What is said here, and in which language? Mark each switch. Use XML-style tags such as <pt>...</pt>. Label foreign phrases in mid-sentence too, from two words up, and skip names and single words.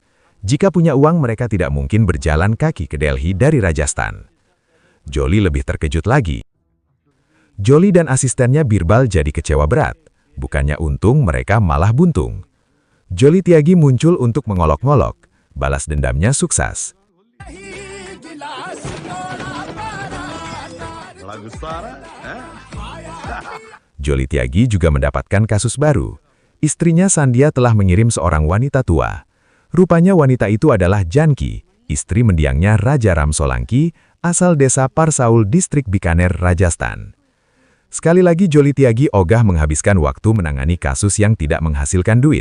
<id>Jika punya uang, mereka tidak mungkin berjalan kaki ke Delhi dari Rajasthan. Jolly lebih terkejut lagi. Jolly dan asistennya Birbal jadi kecewa berat. Bukannya untung, mereka malah buntung. Jolly Tyagi muncul untuk mengolok-ngolok. Balas dendamnya sukses.</id> <hi>बड़ा गुस्सा आ रहा है?</hi> <id>Jolly Tyagi juga mendapatkan kasus baru. Istrinya Sandhya telah mengirim seorang wanita tua. Rupanya wanita itu adalah Janki, istri mendiangnya Raja Ram Solanki, asal desa Parsaul, distrik Bikaner, Rajasthan. Sekali lagi Jolly Tyagi ogah menghabiskan waktu menangani kasus yang tidak menghasilkan duit.</id>